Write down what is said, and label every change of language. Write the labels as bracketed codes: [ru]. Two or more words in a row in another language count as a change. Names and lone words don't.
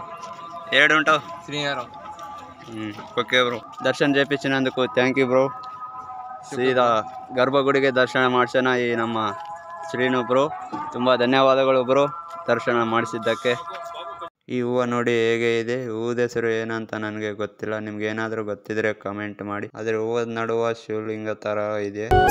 [te] ఏడుంటావు? శ్రీనివారం. [en] okay bro. [te] దర్శనం చేయించినందుకు [en] thank you bro. [kn] ಸೀದಾ ಗರ್ಭಗುಡಿಗೆ ದರ್ಶನ ಮಾಡಿಸೋಣ ಈ ನಮ್ಮ ಶ್ರೀನು ಬ್ರೋ. ತುಂಬ ಧನ್ಯವಾದಗಳು ಬ್ರೋ ದರ್ಶನ ಮಾಡಿಸಿದ್ದಕ್ಕೆ. ಈ ಹೂವು ನೋಡಿ ಹೇಗೆ ಇದೆ. ಹೂವದ ಹೆಸರು ಏನಂತ ನನಗೆ ಗೊತ್ತಿಲ್ಲ. ನಿಮ್ಗೆ ಏನಾದರೂ ಗೊತ್ತಿದ್ರೆ ಕಮೆಂಟ್ ಮಾಡಿ. ಅದ್ರ ಹೂವದ ನಡುವ ಶಿವಲಿಂಗ ಥರ ಇದೆ.